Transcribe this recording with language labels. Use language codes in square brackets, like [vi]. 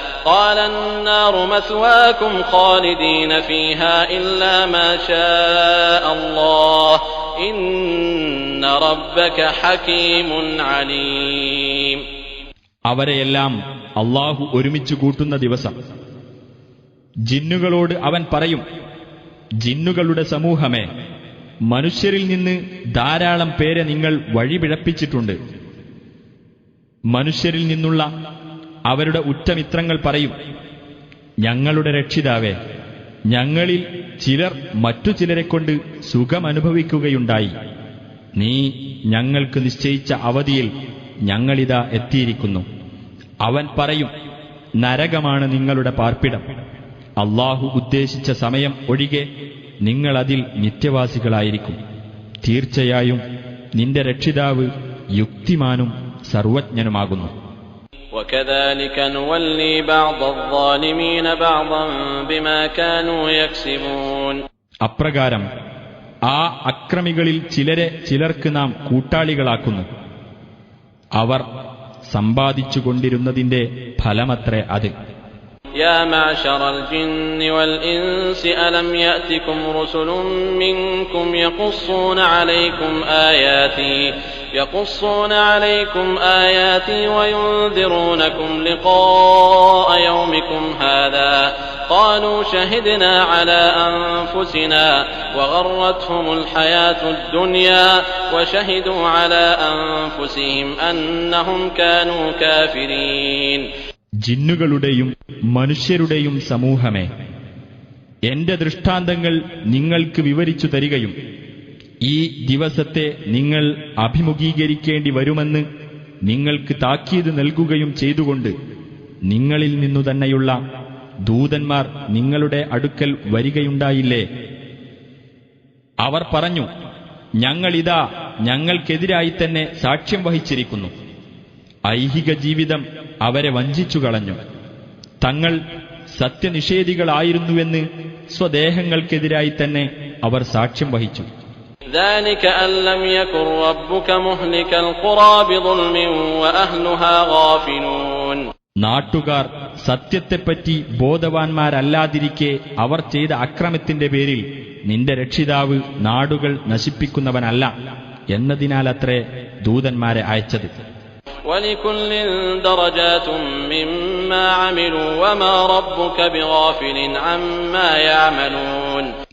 [ar] قال النار مثواكم خالدين فيها إلا ما شاء الله إن ربك حكيم عليم. [ml] അവരെയെല്ലാം അല്ലാഹു ഒരുമിച്ച് കൂട്ടുന്ന ദിവസം ജിന്നുകളോട് അവൻ പറയും, ജിന്നുകളുടെ സമൂഹമേ, മനുഷ്യരിൽ നിന്ന് ധാരാളം പേരെ നിങ്ങൾ വഴിപിഴപ്പിച്ചിട്ടുണ്ട്. മനുഷ്യരിൽ നിന്നുള്ള അവരുടെ ഉറ്റമിത്രങ്ങൾ പറയും, ഞങ്ങളുടെ രക്ഷിതാവേ, ഞങ്ങളിൽ ചിലർ മറ്റു ചിലരെക്കൊണ്ട് സുഖമനുഭവിക്കുകയുണ്ടായി. നീ ഞങ്ങൾക്ക് നിശ്ചയിച്ച അവധിയിൽ ഞങ്ങളിതാ എത്തിയിരിക്കുന്നു. അവൻ പറയും, നരകമാണ് നിങ്ങളുടെ പാർപ്പിടം. അല്ലാഹു ഉദ്ദേശിച്ച സമയം ഒഴികെ നിങ്ങളതിൽ നിത്യവാസികളായിരിക്കും. തീർച്ചയായും നിന്റെ രക്ഷിതാവ് യുക്തിമാനും സർവജ്ഞനുമാകുന്നു. [ar] وكذلك نولي بعض الظالمين بعضا بما كانوا يكسبون. [ml] അപ്രകാരം ആ അക്രമികളിൽ ചിലരെ ചിലർക്ക് നാം കൂട്ടാളികളാക്കുന്നു. അവർ സമ്പാദിച്ചുകൊണ്ടിരുന്നതിന്റെ ഫലമത്രേ അത്. [ar] يا معشر الجن والإنس ألم يأتكم رسل منكم يقصون عليكم آياتي وينذرونكم لقاء يومكم هذا قالوا شهدنا على أنفسنا وغرتهم الحياة الدنيا وشهدوا على أنفسهم أنهم كانوا كافرين. [ml] ജിന്നുകളുടെയും മനുഷ്യരുടെയും സമൂഹമേ, എന്റെ ദൃഷ്ടാന്തങ്ങൾ നിങ്ങൾക്ക് വിവരിച്ചു തരികയും ഈ ദിവസത്തെ നിങ്ങൾ അഭിമുഖീകരിക്കേണ്ടി വരുമെന്ന് നിങ്ങൾക്ക് താക്കീത് നൽകുകയും ചെയ്തുകൊണ്ട് നിങ്ങളിൽ നിന്നു തന്നെയുള്ള ദൂതന്മാർ നിങ്ങളുടെ അടുക്കൽ വരികയുണ്ടായില്ലേ? അവർ പറഞ്ഞു, ഞങ്ങളിതാ ഞങ്ങൾക്കെതിരായി തന്നെ സാക്ഷ്യം വഹിച്ചിരിക്കുന്നു. ഐഹിക ജീവിതം അവരെ വഞ്ചിച്ചു കളഞ്ഞു. തങ്ങൾ സത്യനിഷേധികളായിരുന്നുവെന്ന് സ്വദേഹങ്ങൾക്കെതിരായി തന്നെ അവർ സാക്ഷ്യം വഹിച്ചു. [ar] ذلك أن لم يكن ربك مهلك القرى بظلم وأهلها غافلون. [ml] നാട്ടുകാർ സത്യത്തെപ്പറ്റി ബോധവാന്മാരല്ലാതിരിക്കെ അവർ ചെയ്ത അക്രമത്തിന്റെ പേരിൽ നിന്റെ രക്ഷിതാവ് നാടുകൾ നശിപ്പിക്കുന്നവനല്ല എന്നതിനാലത്രേ ദൂതന്മാരെ അയച്ചത്. [ar] وَلِكُلٍّ دَرَجَاتٌ مِّمَّا عَمِلُوا وَمَا رَبُّكَ بِغَافِلٍ عَمَّا يَعْمَلُونَ.